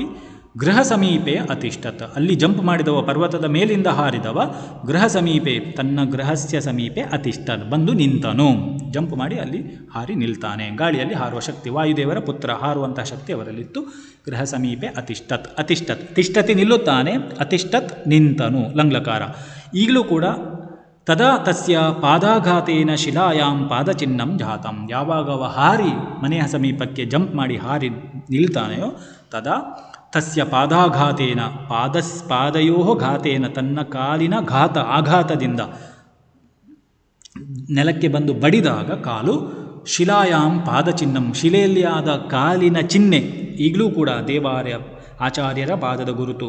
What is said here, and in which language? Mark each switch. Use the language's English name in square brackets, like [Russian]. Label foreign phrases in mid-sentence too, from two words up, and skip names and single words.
[Sanskrit] ಗೃಹ ಸಮೀಪೆ ಅತಿಷ್ಠತ್, [Kannada] ಅಲ್ಲಿ ಜಂಪ್ ಮಾಡಿದವ, ಪರ್ವತದ ಮೇಲಿಂದ ಹಾರಿದವ, [Sanskrit] ಗೃಹ ಸಮೀಪೆ, [Kannada] ತನ್ನ [Sanskrit] ಗೃಹಸ್ಯ ಸಮೀಪೆ ಅತಿಷ್ಠತ್, [Kannada] ಬಂದು ನಿಂತನು. ಜಂಪ್ ಮಾಡಿ ಅಲ್ಲಿ ಹಾರಿ ನಿಲ್ತಾನೆ. ಗಾಳಿಯಲ್ಲಿ ಹಾರುವ ಶಕ್ತಿ, ವಾಯುದೇವರ ಪುತ್ರ, ಹಾರುವಂತಹ ಶಕ್ತಿ ಅವರಲ್ಲಿತ್ತು. [Sanskrit] ಗೃಹ ಸಮೀಪೆ ಅತಿಷ್ಠತ್. [Kannada] ತಿಷ್ಠತಿ ನಿಲ್ಲುತ್ತಾನೆ, ಅತಿಷ್ಠತ್ ನಿಂತನು, ಲಂಗ್ಲಕಾರ. ಈಗಲೂ ಕೂಡ [Sanskrit] ತದಾ ತಸ್ಯ ಪಾದಾಘಾತೇನ ಶಿಲಾಯಾಂ ಪಾದಚಿಹ್ನಂ ಜಾತಂ. [Kannada] ಯಾವಾಗವ ಹಾರಿ ಮನೆಯ ಸಮೀಪಕ್ಕೆ ಜಂಪ್ ಮಾಡಿ ಹಾರಿ ನಿಲ್ತಾನೆಯೋ [Sanskrit] ತದಾ ತಸ್ಯ ಪಾದಾಘಾತೇನ, ಪಾದಯೋ ಘಾತೇನ, [Kannada] ತನ್ನ ಕಾಲಿನ ಆಘಾತದಿಂದ ನೆಲಕ್ಕೆ ಬಂದು ಬಡಿದಾಗ ಕಾಲು, [Sanskrit] ಶಿಲಾಯಾಂ ಪಾದಚಿಹ್ನಂ, [Kannada] ಶಿಲೆಯಲ್ಲಿ ಆದ ಕಾಲಿನ ಚಿಹ್ನೆ. ಈಗಲೂ ಕೂಡ ಆಚಾರ್ಯರ ಪಾದದ ಗುರುತು.